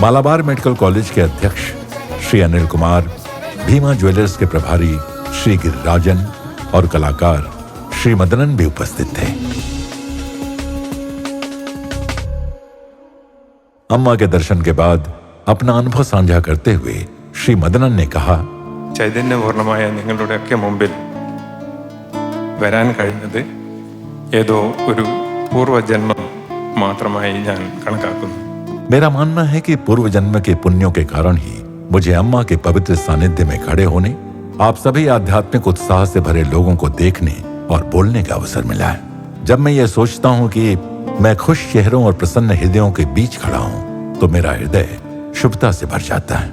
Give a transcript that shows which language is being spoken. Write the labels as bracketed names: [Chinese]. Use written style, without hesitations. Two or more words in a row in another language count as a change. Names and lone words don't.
[Hindi] मालाबार मेडिकल कॉलेज के अध्यक्ष श्री अनिल कुमार, भीमा ज्वेलर्स के प्रभारी श्री गिरिराजन और कलाकार श्री मदनन भी उपस्थित थे। अम्मा के दर्शन के बाद अपना अनुभव साझा करते हुए श्री मदनन ने कहा, [Malayalam] ചൈതന്യപൂർണമായ നിങ്ങളുടെയൊക്കെ മുമ്പിൽ വരാൻ കഴിഞ്ഞത് ഏതോ ഒരു പൂർവ്വജന്മം മാത്രമായി ഞാൻ കണക്കാക്കുന്നു। [Hindi] मेरा मानना है कि पूर्व जन्म के पुण्यों के कारण ही मुझे अम्मा के पवित्र सानिध्य में खड़े होने, आप सभी आध्यात्मिक उत्साह से भरे लोगों को देखने और बोलने का अवसर मिला है। जब मैं ये सोचता हूँ कि मैं खुश चेहरों और प्रसन्न हृदयों के बीच खड़ा हूँ तो मेरा हृदय शुभता से भर जाता है।